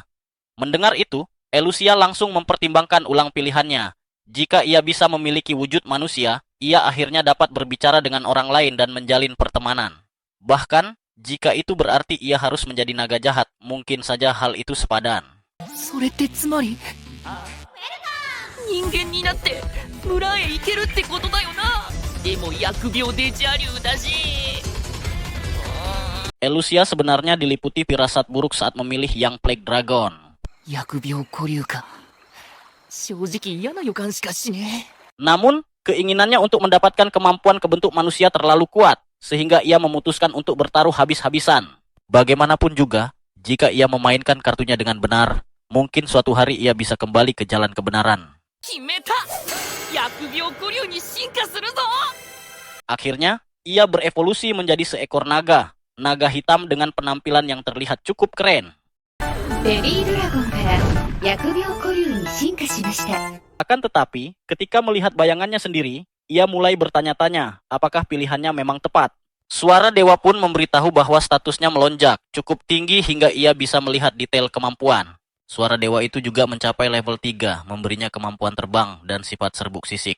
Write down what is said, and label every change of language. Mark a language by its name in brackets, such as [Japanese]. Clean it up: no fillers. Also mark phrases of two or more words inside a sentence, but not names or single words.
[Indonesian] Mendengar itu, Elusia langsung mempertimbangkan ulang pilihannya. Jika ia bisa memiliki wujud manusia, ia akhirnya dapat berbicara dengan orang lain dan menjalin pertemanan. Bahkan, jika itu berarti ia harus menjadi naga jahat, mungkin saja hal itu sepadan. [Japanese] それってつまり人間になって村へ行けるってことだよな。でも疫病デジャリューだし。 [Indonesian] Elusia sebenarnya diliputi firasat buruk saat memilih Young Plague Dragon. [Japanese] 疫病古流か。正直嫌な予感しかしねえ。 [Indonesian] Namun, keinginannya untuk mendapatkan kemampuan kebentuk manusia terlalu kuat, sehingga ia memutuskan untuk bertaruh habis-habisan. Bagaimanapun juga, jika ia memainkan kartunya dengan benar, mungkin suatu hari ia bisa kembali ke jalan kebenaran. [Japanese] 決めた。疫病古流に進化するぞ。 [Indonesian] Akhirnya, ia berevolusi menjadi seekor naga, naga hitam dengan penampilan yang terlihat cukup keren. [Japanese] ベビードラゴンから疫病古流に進化しました。 [Indonesian] Akan tetapi, ketika melihat bayangannya sendiri, ia mulai bertanya-tanya apakah pilihannya memang tepat. Suara dewa pun memberitahu bahwa statusnya melonjak, cukup tinggi hingga ia bisa melihat detail kemampuan. Suara dewa itu juga mencapai level 3, memberinya kemampuan terbang dan sifat serbuk sisik.